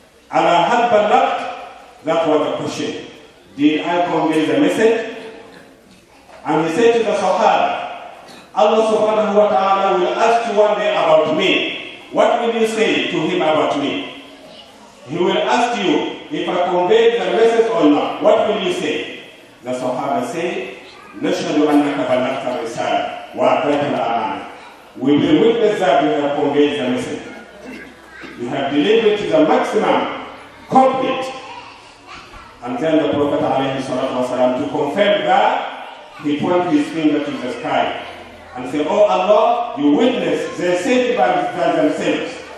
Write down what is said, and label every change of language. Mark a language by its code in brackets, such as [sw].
[en] Al-Ahmad balagh, that was the question. Did I convey the message? And he said to the Sahaba, Allah subhanahu wa ta'ala will ask you one day about me. What will you say to him about me? He will ask you if I conveyed the message or not. What will you say? The Sahaba say, [ar] نَشْهَدُ أَنَّكَ بَلَغْتَ الرِّسَالَةَ وَأَدَّيْتَ الْأَمَانَةَ. [en] We will witness that you have conveyed the message. You have delivered to the maximum, complete. And then the Prophet ﷺ, to confirm that, he pointed his finger to the sky and said, "Oh Allah, you witness, they said it by themselves."